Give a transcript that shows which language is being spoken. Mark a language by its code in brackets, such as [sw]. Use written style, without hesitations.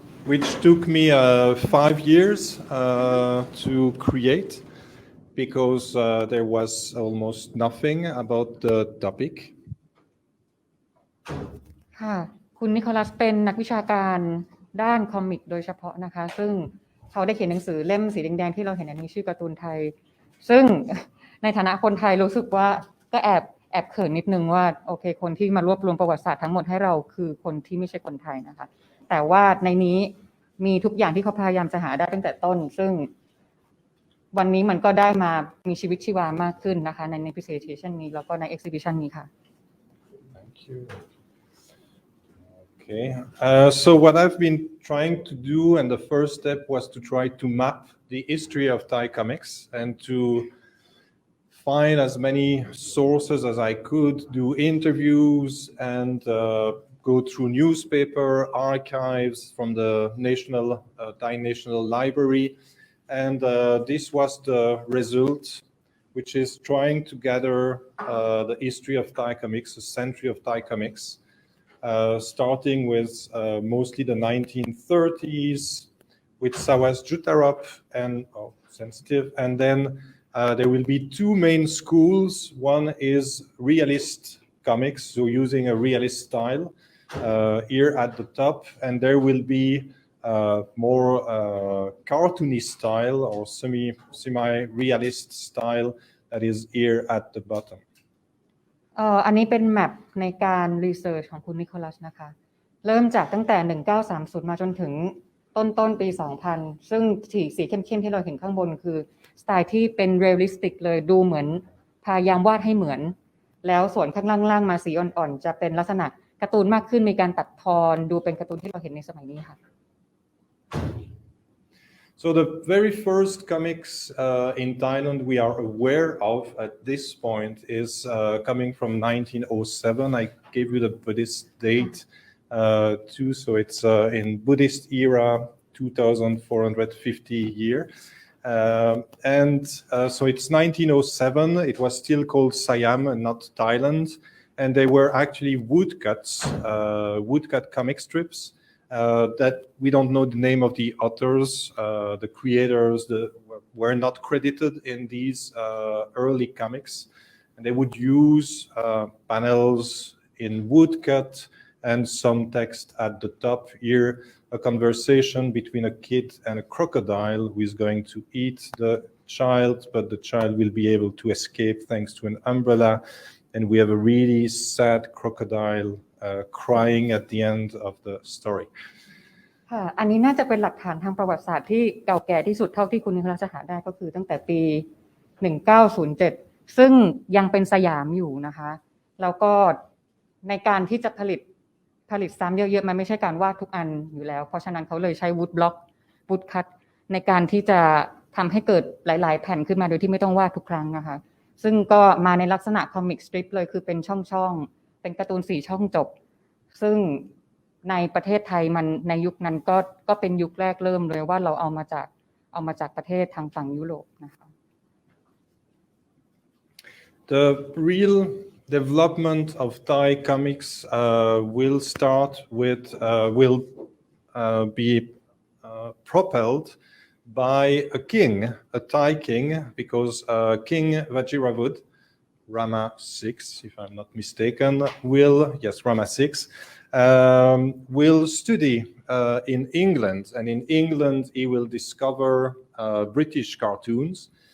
[en] Which took me 5 years to create because there was almost nothing about the topic. [th] ค่ะคุณนิโคลัสเป็นนักวิชาการด้านคอมิกโดยเฉพาะนะคะซึ่งเขาได้เขียนหนังสือเล่มสีแดงๆที่เราเห็นอันนี้ชื่อการ์ตูนไทยซึ่งในฐานะคนไทยรู้สึกว่าก็แอบเขินนิดนึงว่าโอเคคนที่มารวบรวมประวัติศาสตร์ทั้งหมดให้เราคือคนที่ไม่ใช่คนไทยนะคะแต่ว่าในนี้มีทุกอย่างที่เขาพยายามจะหาได้ตั้งแต่ต้นซึ่งวันนี้มันก็ได้มามีชีวิตชีวามากขึ้นนะคะใน presentation นี้แล้วก็ใน exhibition นี้ค่ะ [en] Thank you. Okay, so what I've been trying to do, and the first step was to try to map the history of Thai comics and to find as many sources as I could, do interviews and go through newspaper archives from the Thai National Library. And this was the result, which is trying to gather the history of Thai comics, a century of Thai comics. Starting with mostly the 1930s with Sawas Jutarap and Sensitive. And then there will be two main schools. One is realist comics, so using a realist style here at the top. And there will be more cartoony style or semi-realist style that is here at the bottom. [th] อันนี้เป็นแมปในการรีเสิร์ชของคุณนิโคลัสนะคะเริ่มจากตั้งแต่1930มาจนถึงต้นปี2000ซึ่งสีเข้มๆที่เราเห็นข้างบนคือสไตล์ที่เป็นเรียลลิสติกเลยดูเหมือนพยายามวาดให้เหมือนแล้วส่วนข้างล่างมาสีอ่อนๆจะเป็นลักษณะการ์ตูนมากขึ้นมีการตัดทอนดูเป็นการ์ตูนที่เราเห็นในสมัยนี้ค่ะ [en] So the very first comics in Thailand we are aware of at this point is coming from 1907. I gave you the Buddhist date too, so it's in Buddhist era 2450 year. So it's 1907. It was still called Siam and not Thailand. And they were actually woodcut comic strips that we don't know the name of the authors, the creators were not credited in these early comics. And they would use panels in woodcut and some text at the top. Here, a conversation between a kid and a crocodile who is going to eat the child, but the child will be able to escape thanks to an umbrella. And we have a really sad crocodile crying at the end of the story. [th] ค่ะอันนี้น่าจะเป็นหลักฐานทางประวัติศาสตร์ที่เก่าแก่ที่สุดเท่าที่คุณนิโคลัสจะหาได้ก็คือตั้งแต่ปี 1907 ซึ่งยังเป็นสยามอยู่นะคะแล้วก็ ในการที่จะผลิตซ้ำเยอะๆมันไม่ใช่การวาดทุกอันอยู่แล้วเพราะฉะนั้นเขาเลยใช้วูดบล็อกวูดคัตในการที่จะทำให้เกิดหลายๆแผ่นขึ้นมาโดยที่ไม่ต้องวาดทุกครั้งนะคะซึ่งก็มาในลักษณะคอมิกสตริปเลยคือเป็นช่องๆเป็นการ์ตูน4ช่องจบซึ่งในประเทศไทยมันในยุคนั้นก็เป็นยุคแรกเริ่มเลยว่าเราเอามาจากประเทศทางฝั่งยุโรปนะคะ [en] The real development of Thai comics will be propelled by a king, a Thai king, because King Vajirabhut, Rama VI, if I'm not mistaken, Rama VI, will study in England, and in England he will discover British cartoons.